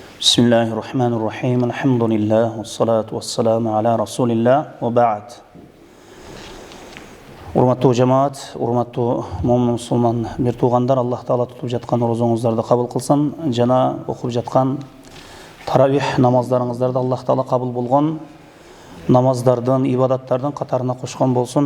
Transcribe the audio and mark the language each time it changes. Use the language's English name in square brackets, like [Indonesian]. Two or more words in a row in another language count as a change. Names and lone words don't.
[Arabic] بسم الله الرحمن الرحيم. الحمد لله. والصلاة والسلام على رسول الله. وبعد. [Kyrgyz] Урматтуу жамаат, урматтуу момун мусулман бир туугандар, Аллах Таала тутуп жаткан розоңуздарды кабыл кылсын, жана окуп жаткан таравих намаздарыңыздарды Аллах Таала кабыл болгон намаздардын, ибадаттардын катарына кошкон болсун.